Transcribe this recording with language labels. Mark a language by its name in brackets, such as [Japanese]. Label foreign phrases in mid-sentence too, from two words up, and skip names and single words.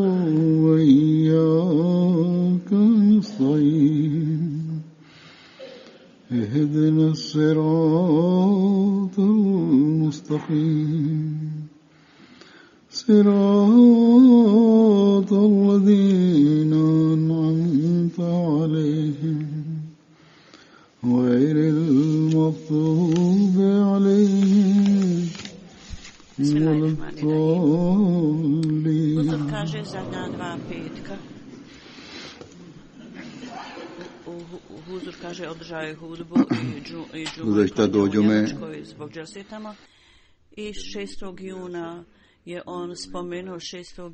[Arabic] وإياك نستعين اهدنا الصراط المستقيم صراط الذين أنعمت عليهم غير المغضوب عليهم ولا الضالين. [Bosnian] Uzor kaže zadnja dva petka. Huzur kaže održao je hudbu i džumu u Njemačkoj zbog dželsetama. I 6. juna je on spomenuo 6.